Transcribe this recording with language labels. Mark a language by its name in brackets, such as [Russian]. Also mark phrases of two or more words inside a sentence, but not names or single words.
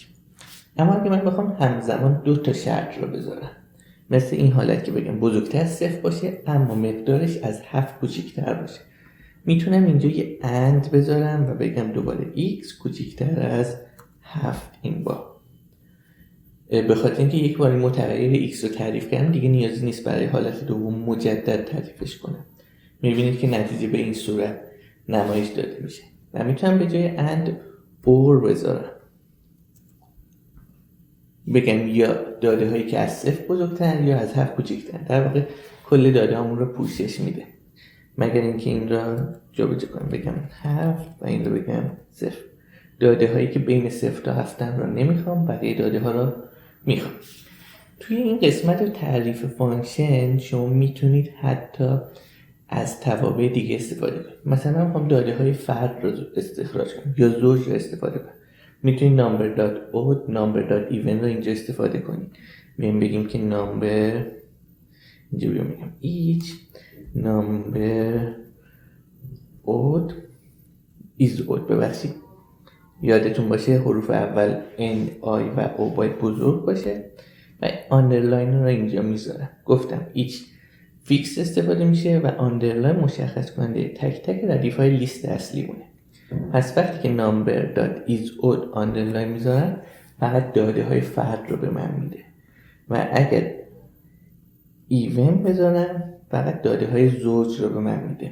[Persian] اما اگه من بخوام همزمان 2 شرط رو بذارم، مثل این حالت که بگم بزرگتر از صفر باشه اما مقدارش از 7 کوچیک‌تر باشه، میتونم اینجا یه اند بذارم و بگم دوباره x کوچیک‌تر از 7 این بار. به خاطر اینکه یک بار این متغیر x رو تعریف کردم دیگه نیازی نیست برای حالت دوم مجدد تعریفش کنم. میبینید که نتیجه به این صورت نمایش داده میشه و میتونم به جای [English] and or [Persian] بذارم، بگم یا داده هایی که از 0 بزرگتر یا از 7 کوچکتر. در واقع کل داده همون رو پوشش میده، مگر اینکه این را جابجا کنم بگم 7 و این رو بگم 0. داده هایی که بین 0 تا 7 رو نمیخوام، بقیه داده ها رو میخوام. توی این قسمت تعریف فانکشن شما میتونید حتی از توابع دیگه استفاده کنید. مثلا میخوام داده های فرد رو استخراج کنم یا زوج رو استفاده کنم، میتونید [English] number.odd number.even [Persian] رو اینجا استفاده کنید. میایم بگیم که number، اینجا بیام بگم [English] each number.odd is odd. [Persian] ببخشید یادتون باشه حروف اول n i و o باید بزرگ باشه و آندرلاین رو اینجا میذارم. گفتم each فیکس استفاده میشه و آندرلاین مشخص کننده تک تک ردیف های لیست اصلی مونه. پس وقتی که number.isOdd آندرلاین میذارم فقط داده های فرد رو به من میده و اگر even بذارم فقط داده های زوج رو به من میده.